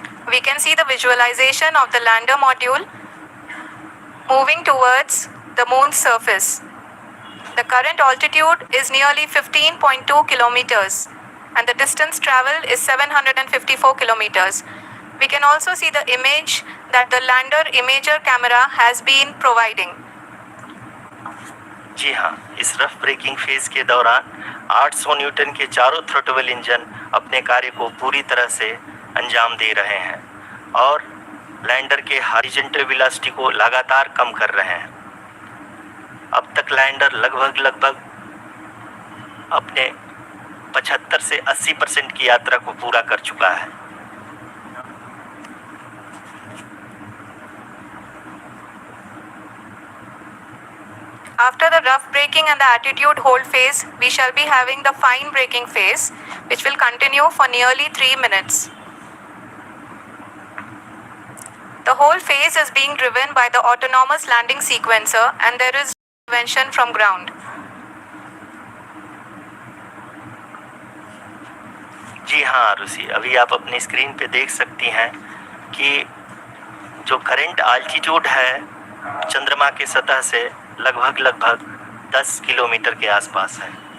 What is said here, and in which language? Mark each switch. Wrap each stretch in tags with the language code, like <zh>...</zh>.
<en>We can see the visualization of the lander module moving towards the moon's surface. The current altitude is nearly 15.2 kilometers and the distance traveled is 754 kilometers. We can also see the image that the lander imager camera has been providing.</en> <hi>जी हाँ, इस rough breaking phase के दौरान 800 Newton के चारों throttle engine अपने कार्य को पूरी तरह से अंजाम दे रहे हैं और लैंडर के हॉरिजॉन्टल वेलोसिटी को लगातार कम कर रहे हैं। अब तक लैंडर लगभग अपने 75 से 80% की यात्रा को पूरा कर चुका है।</hi> <en>After the rough braking and the attitude hold phase, we shall be having the fine braking phase, which will continue for nearly 3 minutes. The whole phase is being driven by the autonomous landing sequencer and there is intervention from ground.</en> <hi>जी हाँ आरुषि, अभी आप अपनी screen पे देख सकती हैं कि जो करंट आल्टीट्यूड है चंद्रमा के सतह से लगभग 10 किलोमीटर के आसपास है।</hi>